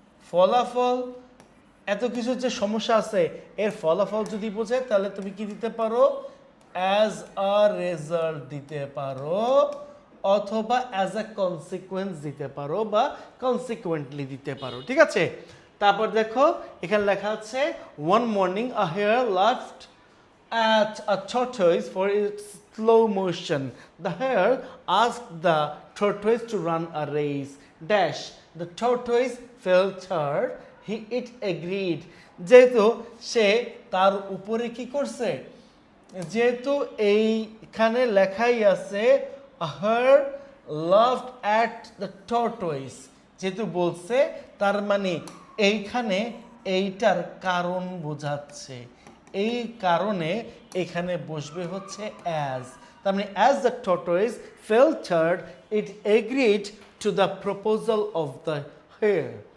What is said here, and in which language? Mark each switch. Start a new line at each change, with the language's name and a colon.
Bangla: ফলাফল, এত কিছু যে সমস্যা আছে এর ফলাফল যদি বোঝায় তাহলে তুমি কি দিতে পারো, অ্যাজ আ রেজাল্ট দিতে পারো, অথবা অ্যাজ আ কনসিকুয়েন্স দিতে পারো বা কনসিকুয়েন্টলি দিতে পারো। ঠিক আছে, তারপর দেখো এখানে লেখা আছে
English: One morning a hare laughed at a tortoise for its slow motion. The hare asked the tortoise to run a race. Dash, the tortoise felt third. It agreed.
Bangla: যেহেতু সে তার উপরে কি করছে, যেহেতু এইখানে লেখাই আছে
English: hare laughed at the tortoise,
Bangla: যেহেতু বলছে তার মানে এইখানে এইটার কারণ বোঝাচ্ছে, এই কারণে এখানে বসবে হচ্ছে অ্যাজ। তার মানে
English: As the tortoise felt third, it agreed to the proposal of the hare.